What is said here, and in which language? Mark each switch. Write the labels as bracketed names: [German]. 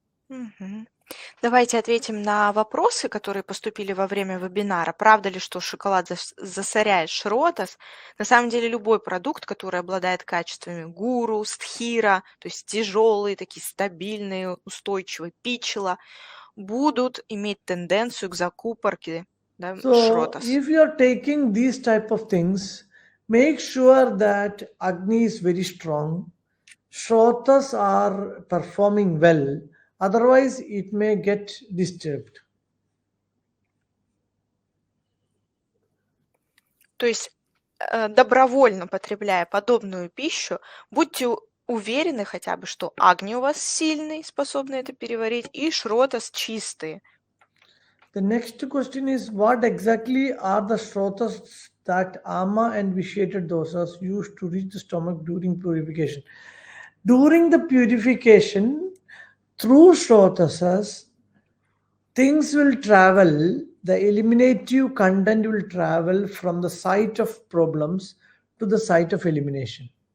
[Russian] Мгм. Давайте ответим на вопросы, которые поступили во время вебинара. Правда ли, что шоколад засоряет шротас? На самом деле любой продукт, который обладает качествами гуру, стхира, то есть тяжелые, такие стабильные, устойчивые, пичела, будут иметь тенденцию к закупорке, да, [English] So [Russian] шротас. [English] if you are taking these type of things, make sure that Agni is very strong, Shrotas are performing well, otherwise it may get disturbed. [Russian] То есть добровольно потребляя подобную пищу, будьте уверены хотя бы, что Агни у вас сильный, способный это переварить, и шротас чистые. [English] The next question is what exactly are the Shrotas that ama and vitiated dosas used to reach the stomach during purification. During the purification, through Shrotasas, things will travel, the eliminative content will travel from the site of problems to the site of elimination.